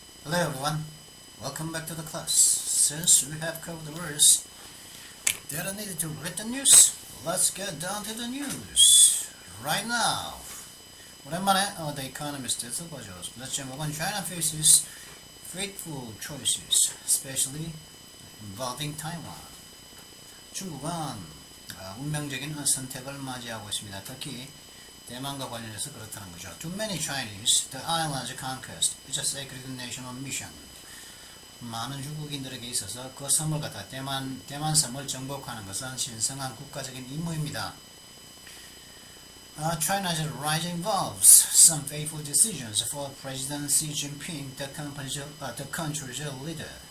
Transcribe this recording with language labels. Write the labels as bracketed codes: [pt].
[en] Hello everyone, welcome back to the class. Since we have covered the words that are needed to read the news, let's get down to the news. Right now, [ko] 오랜만에 The Economist에서 보죠. [en] Let's [ko] 제목은 [en] China faces fateful choices, especially involving Taiwan. [ko] 중국은 운명적인 선택을 맞이하고 있습니다. 특히 대만과 관련해서 그렇다는 거죠. [en] To many Chinese, the island's conquest is a sacred national mission. [ko] 많은 중국인들에게 있어서 그 섬을 갖다 대만 섬을 정복하는 것은 신성한 국가적인 임무입니다. [en] China's rise involves some fateful decisions for President Xi Jinping, the country's leader.